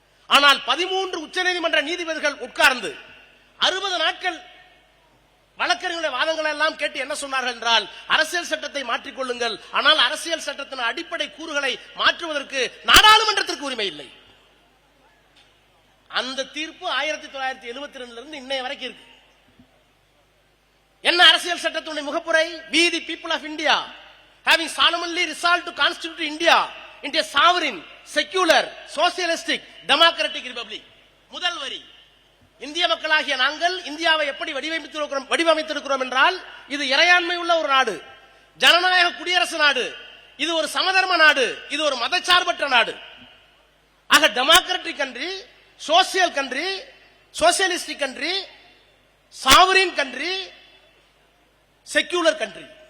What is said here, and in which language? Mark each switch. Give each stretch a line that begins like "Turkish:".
Tamil: ஆனால் 13 உச்சநீதிமன்ற நீதிபதிகள் உட்கார்ந்து 60 நாட்கள் வழக்கறிஞர்களுடைய வாதங்களை எல்லாம் கேட்டு என்ன சொன்னார்கள் என்றால், அரசியல் சட்டத்தை மாற்றிக் கொள்ளுங்கள், ஆனால் அரசியல் சட்டத்தின் அடிப்படை கூறுகளை மாற்றுவதற்கு நாடாளுமன்றத்திற்கு உரிமை இல்லை. அந்த தீர்ப்பு 1972 இருந்து இன்னைய வரைக்கும் இருக்கு. என்ன அரசியல் சட்டத்துடைய முகப்புரை?
English: We the people of India having solemnly resolved to constitute India into a sovereign, secular, socialistic, democratic republic.
Tamil: முதல் வரி, இந்திய மக்களாகிய நாங்கள் இந்தியாவை எப்படி வடிவமைத்திருக்கிறோம் என்றால், இது இறையாண்மை உள்ள ஒரு நாடு, ஜனநாயக குடியரசு நாடு, இது ஒரு சமதர்ம நாடு, இது ஒரு மதச்சார்பற்ற நாடு.
English: ஆக democratic country, social country, socialistic country, sovereign country, secular country.